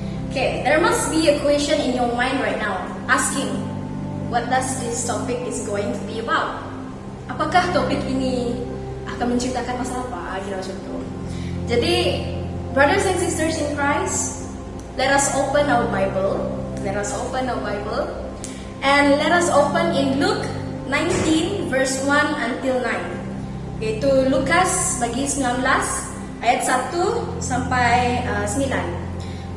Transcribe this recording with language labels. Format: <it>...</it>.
<en>Okay, there must be a question in your mind right now, asking, what does this topic is going to be about?</en> <ms>Apakah topik ini akan menceritakan masalah apa? Kira macam itu. Jadi,</ms> <en>brothers and sisters in Christ, let us open our Bible. Let us open our Bible. And let us open in Luke 19 verse 1 until 9.</en> <ms>Yaitu Lukas bagi 19 ayat 1 sampai 9.</ms>